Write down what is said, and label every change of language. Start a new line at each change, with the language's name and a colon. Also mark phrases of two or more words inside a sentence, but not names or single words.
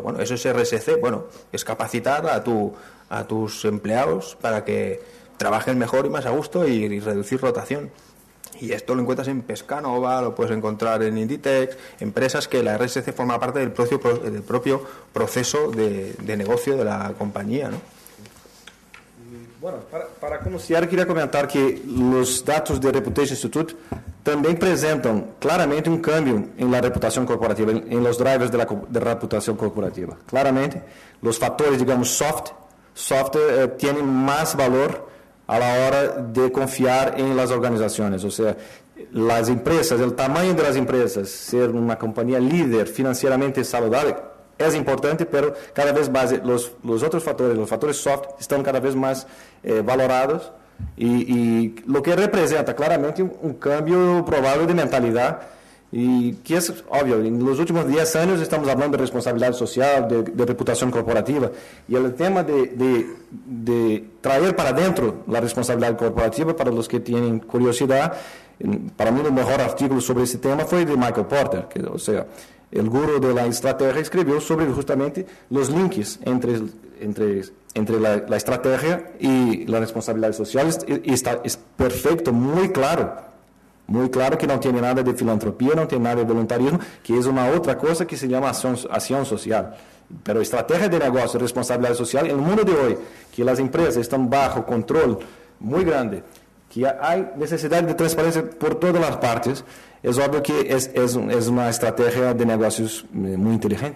Spanish: Bueno, eso es RSC, bueno, es capacitar a tus empleados para que trabajen mejor y más a gusto y reducir rotación. Y esto lo encuentras en Pescanova, lo puedes encontrar en Inditex, empresas que la RSC forma parte del propio proceso de negocio de la compañía, ¿no? Bueno,
Portuguese: para começar, queria comentar que os dados do Reputation Institute também apresentam claramente um câmbio na reputação corporativa, em los drivers da reputação corporativa. Claramente, os fatores, digamos, soft têm mais valor
Spanish: a la hora de
Portuguese: confiar em las organizações. Ou seja, as empresas, o tamanho das empresas, ser uma companhia líder financeiramente saudável, é importante, pero cada vez mais os outros fatores, os fatores soft, estão cada vez mais valorados e o que representa claramente um câmbio provável de mentalidade e que é óbvio, nos últimos 10 anos estamos falando de responsabilidade social, de reputação corporativa e o tema de trazer para dentro a responsabilidade corporativa para os que têm curiosidade. Para mim o melhor artigo sobre esse tema foi de Michael Porter, que, ou seja, o guru
Spanish: de la estrategia
Portuguese: escreveu sobre justamente os links entre
Spanish: la estrategia
Portuguese: e a responsabilidade social e está perfeito, muito claro que não tem nada de filantropia, não tem nada de voluntarismo, que é uma outra coisa que se chama ação social. Pero estratégia de negócio, responsabilidade social, no mundo de hoje, que as empresas estão bajo controle muito grande, que há necessidade de transparência por todas as partes, é óbvio que é uma estratégia de negócios muito inteligente.